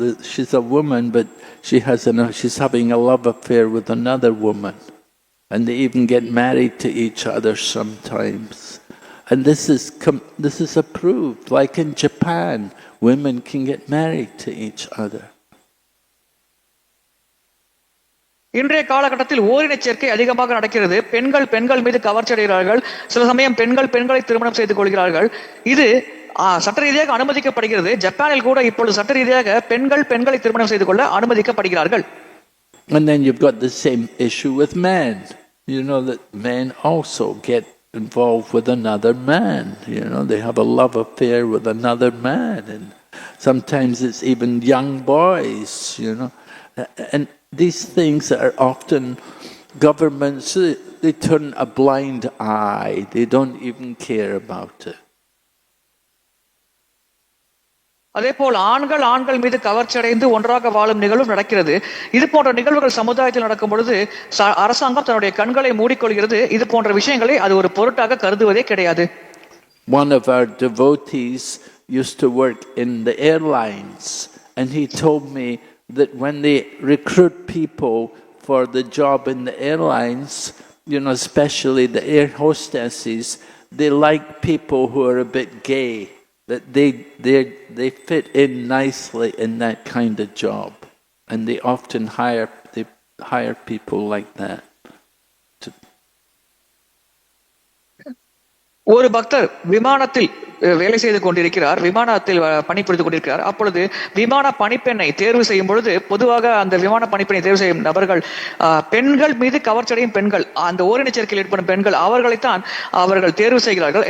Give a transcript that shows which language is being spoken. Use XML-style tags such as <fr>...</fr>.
<en>She's a woman, but she's having a love affair with another woman, and they even get married to each other sometimes. And this is approved. Like in Japan, women can get married to each other.</en> <ta>இன்றைய காலகட்டத்தில் ஓரின சேர்க்கை அதிகமாக நடக்கிறது. பெண்கள் மீது கவர்ச்சி அடைகிறார்கள். சில சமயம் பெண்களை திருமணம் செய்து கொள்கிறார்கள். இது சட்ட ரீதியாக அனுமதிக்கப்படுகிறது. ஜப்பானில் கூட இப்பொழுது சட்ட ரீதியாக பெண்களை திருமணம் செய்து கொள்ள அனுமதிக்கப்படுகிறார்கள்.</ta> <en>And then you've got the same issue with men. That men also get involved with another man. They have a love affair with another man, and sometimes it's even young boys. And these things are often governments, they turn a blind eye. They don't even care about it.</en> <ta>அதேபோல் ஆண்கள் மீது கவர்ச்சி அடைந்து ஒன்றாக வாழும் நிகழ்வும் நடக்கிறது. இது போன்ற நிகழ்வுகள் சமுதாயத்தில் நடக்கும் பொழுது அரசாங்கம் தன்னுடைய கண்களை மூடிக்கொள்கிறது. இது போன்ற விஷயங்களை அது ஒரு பொருட்டாக கருதுவதே கிடையாது.</ta> <en>One of our devotees used to work in the airlines, and he told me that when they recruit people for the job in the airlines, especially the air hostesses, they like people who are a bit gay, that they fit in nicely in that kind of job, and they often hire people like that.</en> <ta>ஒரு பக்தர் விமானத்தில் வேலை செய்து கொண்டிருக்கிறார், விமானத்தில் பணிபுரிந்து கொண்டிருக்கிறார். அப்பொழுது விமான பணிப்பெண்ணை தேர்வு செய்யும் பொழுது பொதுவாக அந்த விமான பணிப்பெண்ணை தேர்வு செய்யும் நபர்கள் பெண்கள் மீது கவர்ச்சியடையும் பெண்கள், அந்த ஓரின சேர்க்கையில் ஏற்படும் பெண்கள், அவர்களைத்தான் அவர்கள் தேர்வு செய்கிறார்கள்.</ta>